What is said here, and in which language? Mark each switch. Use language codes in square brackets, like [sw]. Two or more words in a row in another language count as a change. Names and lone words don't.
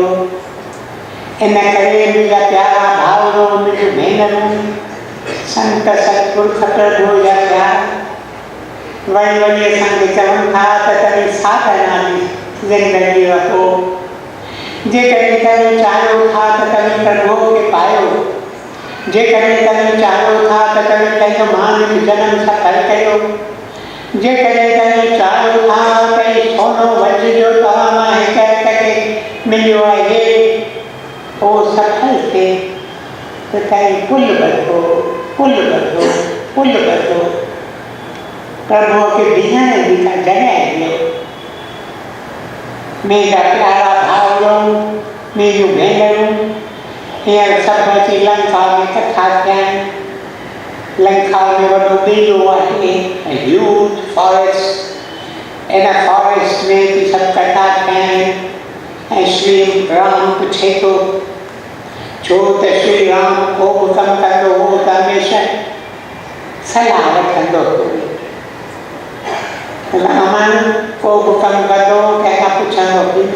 [sd] इन करे मुंहिंजा प्यारा भाउरो, मुंहिंजूं भेनरूं, संत सतपुरुष प्रभु जा प्यार वरी वरी असांखे चवनि था त तव्हां साधना जी ज़िंदगी रखो। जेकॾहिं तव्हां चाहियो था त तव्हां प्रभु खे पायो, जेकॾहिं तव्हां चाहियो था त तव्हां पंहिंजो मानव जनम सफल कयो, जेकॾहिं तव्हां चाहियो था त सोनो वझिजो तव्हां मां हिक हिक खे मिलियो आहे उहो सफल थिए त तव्हां पुल ॿधो, पुल ॿधो, पुल ॿधो। प्रभुअ खे बीहण जी का जॻह ॾियो। मुंहिंजा प्यारा भाउरो, मुंहिंजूं भेनरूं, हींअर सभु अची लंका में कठा थिया आहिनि। लंका में वॾो ॿेड़ो आहे, [en] huge forest. [sd] इन फॉरेस्ट में बि सभु कठा थिया आहिनि ऐं श्री राम पुछे थो, छो त श्री राम को बि कमु कंदो हो त हमेशह सलाह वठंदो हो। रामन को बि कमु कंदो कंहिंखां पुछंदो बि न।